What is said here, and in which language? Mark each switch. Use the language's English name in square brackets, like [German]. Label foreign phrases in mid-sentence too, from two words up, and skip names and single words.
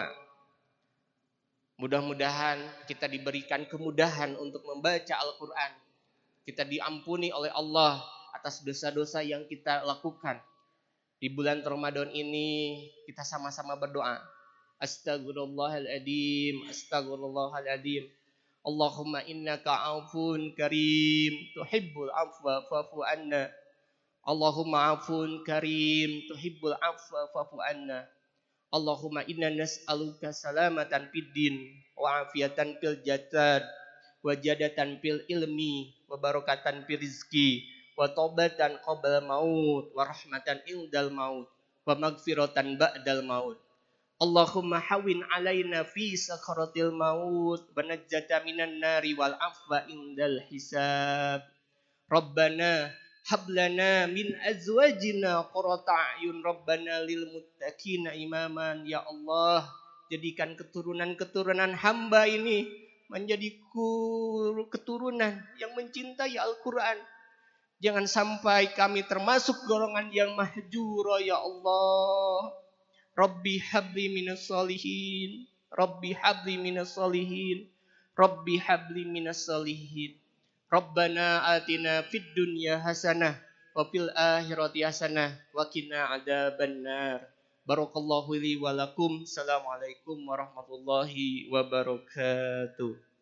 [Indonesian] Mudah-mudahan kita diberikan kemudahan untuk membaca Al-Quran. Kita diampuni oleh Allah atas dosa-dosa yang kita lakukan. Di bulan Ramadan ini kita sama-sama berdoa. [Arabic] أستغفر الله العظيم، أستغفر الله العظيم. اللهم إنك عفو كريم تحب العفو فاعف عنا. اللهم عفو كريم تحب العفو فاعف عنا. اللهم إنا نسألك سلامة في الدين وعافية في الجسد وجادة في العلم وبركة في الرزق وتوبة قبل الموت ورحمة عند الموت ومغفرة بعد الموت. اللهم هون علينا في سكرات الموت والنجاة من النار والعفو عند الحساب. ربنا هب لنا من أزواجنا قرة أعين ربنا للمتقين إماما. يا الله, [Indonesian] jadikan keturunan-keturunan hamba ini menjadi keturunan yang mencintai Al-Quran. Jangan sampai kami termasuk golongan yang mahjura [Arabic] يا الله. رب هب لي من الصالحين، رب هب لي من الصالحين، رب هب لي من الصالحين. ربنا آتنا في الدنيا حسنة وفي الآخرة حسنة وقنا عذاب النار. بارك الله لي ولكم. السلام عليكم ورحمة الله وبركاته.